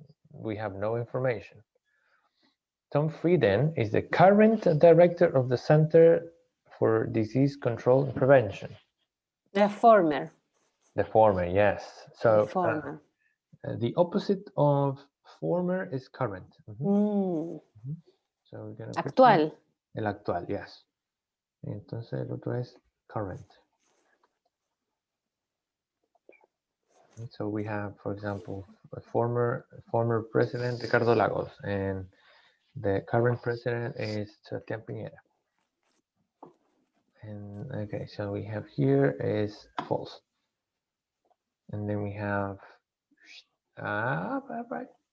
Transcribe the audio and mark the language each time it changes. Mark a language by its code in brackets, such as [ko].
[en] We have no information. Tom Frieden is the current director of the Center for Disease Control and Prevention. The former. The former, yes. So former. The opposite of former is current. So we're gonna [es] actual. El actual, [en] yes. [es] Entonces el otro es current. [en] So we have, for example, a former president Ricardo Lagos, and the current president is Sebastián Piñera. And okay, so we have here is false, and then we have right.